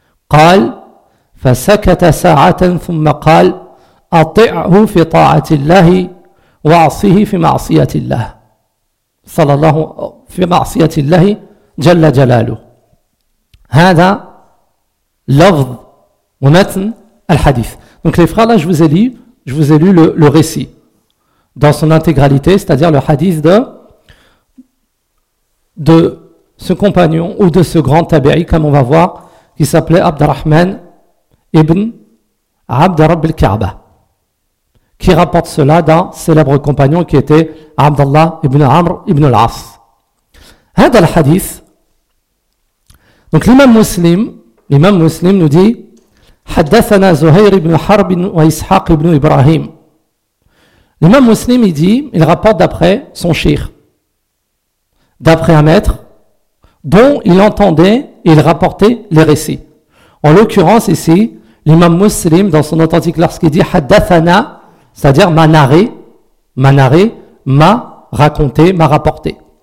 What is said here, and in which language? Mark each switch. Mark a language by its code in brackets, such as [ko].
[ar] قال فسكت ساعة ثم قال أطعه في طاعة الله وعصه في معصية الله صلى الله في معصية الله جل جلاله هذا لفظ ومتن الحديث. [fr] Donc les frères là, je vous ai lu le récit dans son intégralité, c'est-à-dire le hadith de ce compagnon ou de ce grand tabi'i, comme on va voir, qui s'appelait Abdurrahman ibn Abdurrab al-Ka'ba, qui rapporte cela d'un célèbre compagnon qui était Abdallah ibn Amr ibn al-As. [ar] Hada al-hadith. [fr] Donc l'imam muslim nous dit [ar] حدثنا زهير بن حرب وإسحاق بن إبراهيم. [fr] L'imam muslim il rapporte d'après son shir, d'après un maître dont il entendait et il rapportait les récits. En l'occurrence ici, l'imam muslim dans son authentique lorsqu'il dit حدثنا, c'est-à-dire m'a narré, m'a raconté, m'a rapporté.